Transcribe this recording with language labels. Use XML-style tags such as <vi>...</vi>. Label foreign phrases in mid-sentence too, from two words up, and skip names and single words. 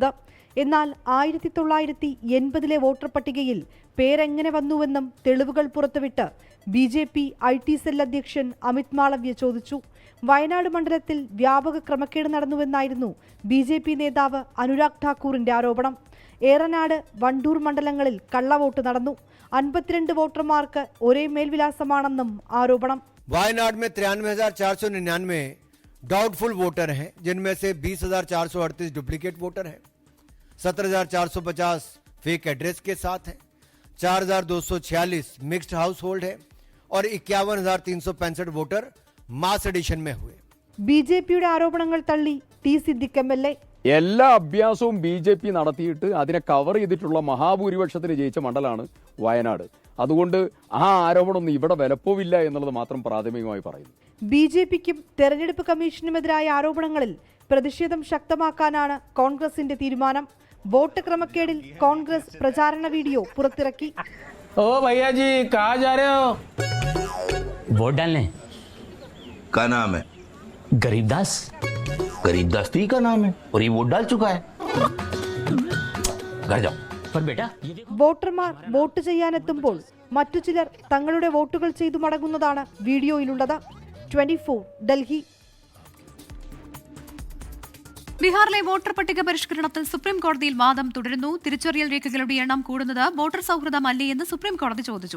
<ml>എന്നാൽ 1980 വോട്ടർ പട്ടികയിൽ പേരെങ്ങനെ വന്നുവെന്നും തെളിവുകൾ പുറത്തുവിട്ട് BJP IT സെൽ അധ്യക്ഷൻ അമിത് മാളവ്യ ചോദിച്ചു. വയനാട് മണ്ഡലത്തിൽ വ്യാപക ക്രമക്കേട് നടന്നുവെന്നായിരുന്നു BJP നേതാവ് അനുരാഗ് ഠാക്കൂറിന്റെ ആരോപണം. ഏറനാട്, വണ്ടൂർ മണ്ഡലങ്ങളിൽ കള്ളവോട്ട് നടന്നു. 52 വോട്ടർമാർക്ക് ഒരേ മേൽവിലാസമാണെന്നും ആരോപണം.</ml> <hi>वायनाड में 93,499</hi> <en>doubtful voter</en> <hi>हैं, जिनमें से 20,438</hi> <en>duplicate voter</en> <hi>हैं, 17,450</hi> <en>fake address</en> <hi>के साथ हैं, 4,246</hi> <en>mixed household</en> <hi>है और 51,365 वोटर</hi> <en>mass addition</en> <hi>में हुए.</hi> <ml>BJPയുടെ ആരോപണങ്ങൾ തള്ളി T. സിദ്ദിഖ് MLA. എല്ലാ അഭ്യാസവും BJP നടത്തിയിട്ട് അതിനെ കവർ ചെയ്തിട്ടുള്ള മഹാഭൂരിപക്ഷത്തിന് ജയിച്ച മണ്ഡലമാണ് വയനാട്. അതുകൊണ്ട് ആ ആരോപണമൊന്നും ഇവിടെ വിലപ്പോവില്ല എന്നുള്ളത് മാത്രം പ്രാഥമികമായി പറയുന്നു. BJPക്കും തെരഞ്ഞെടുപ്പ് കമ്മീഷനുമെതിരായ ആരോപണങ്ങളിൽ പ്രതിഷേധം ശക്തമാക്കാനാണ് കോൺഗ്രസിന്റെ തീരുമാനം. വോട്ട് ക്രമക്കേടിൽ കോൺഗ്രസ് പ്രചാരണ വീഡിയോ പുറത്തിറക്കി.</ml> <hi>ओ भैया जी कहाँ जा रहे हो? वोट डालने। क्या नाम है? गरीबदास। गरीबदास तो ही का नाम है और ये वोट डाल चुका है। घर जाओ। पर बेटा</hi> <ml>വോട്ടർമാർ വോട്ട് ചെയ്യാനെത്തുമ്പോൾ മറ്റു ചിലർ തങ്ങളുടെ വോട്ടുകൾ ചെയ്തു മടങ്ങുന്നതാണ് വീഡിയോയിലുള്ളത്. 24 ഡൽഹി. ബീഹാറിലെ വോട്ടർ പട്ടിക പരിഷ്കരണത്തിൽ സുപ്രീം കോടതിയിൽ വാദം തുടരുന്നു. തിരിച്ചറിയൽ രേഖകളുടെ എണ്ണം കൂടുന്നത് വോട്ടർ സൗഹൃദമല്ലേ എന്ന് സുപ്രീം കോടതി ചോദിച്ചു.</ml>